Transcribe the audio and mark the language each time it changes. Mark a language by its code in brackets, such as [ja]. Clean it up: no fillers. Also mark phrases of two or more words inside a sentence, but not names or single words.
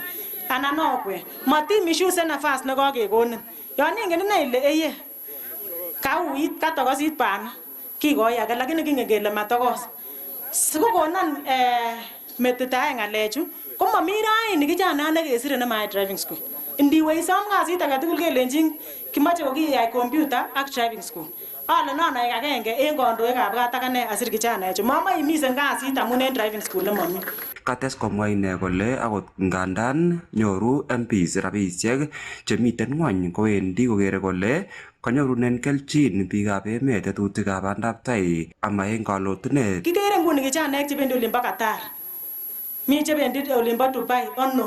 [kln] Anan okwe matimishuse nafas ne kakekonin. Yon ingen ine ile eye kauit katokosit bana kikoi age lakini kingen kele matokos. Sikokonon metitae ngalechu komami raini kijana nekesire nemait [en] driving school. [kln] Ndiwe isom kasit age tugul kelenjin kimoche kokiyai computer ak [en] driving school. [kln] Ale nonai agenge en kandoikab gat akane asir kijanaechu mama imisen kasit amun en [en] driving school [kln] nemami. Kates komwa ine kole akot ngandan nyoru MPs rabisiek chemiten ngwony kowendi kokere kole kanyorunen kelchin biikab emet tetutikab bandab tai ama en kalotunet. Kikere nguni kijanaek chebendi olimbo Qatar. Mi chebendi olimbo Dubai ono.